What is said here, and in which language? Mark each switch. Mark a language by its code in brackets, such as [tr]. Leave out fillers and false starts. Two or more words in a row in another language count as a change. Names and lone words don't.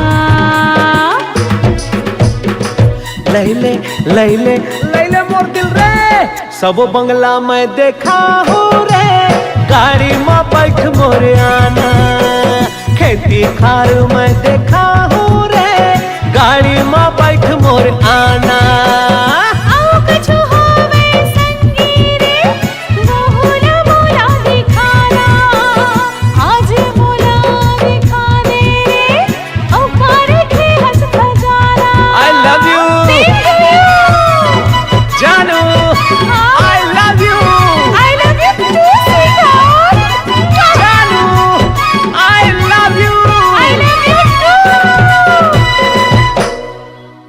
[hne] लैले लैले लैले मोर दिल रे, सब बंगला मैं देखा हूँ रे, गाड़ी में बैठ मोर आना। खेती खार मैं देखा हूँ रे, गाड़ी में बैठ मोर आना। आओ कछु होवे संगी रे, मोला मोला दिखाना, आज मोला दिखा दे रे, औ कार के हंस खजाना। [en] I love you जानू, I love you I love you too, sweetheart. जानू, I love you I love you too.